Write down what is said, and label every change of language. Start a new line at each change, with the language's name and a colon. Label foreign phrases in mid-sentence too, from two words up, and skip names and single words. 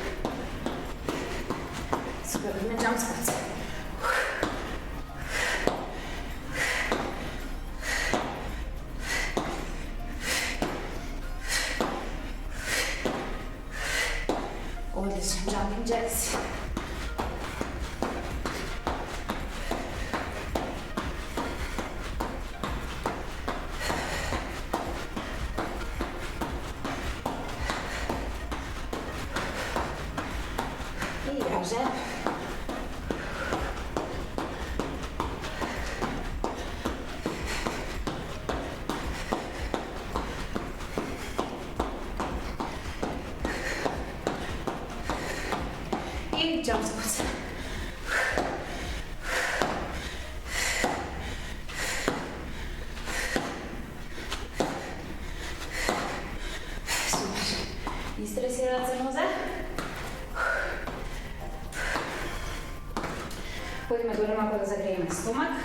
Macedonian: Супер, идеме
English: jump squats. Одлично, jumping jacks.
Macedonian: И јаже.
English: И jump squats.
Macedonian: Супер. Истресират се нозе. Ходиме доле малку да загрееме стомак.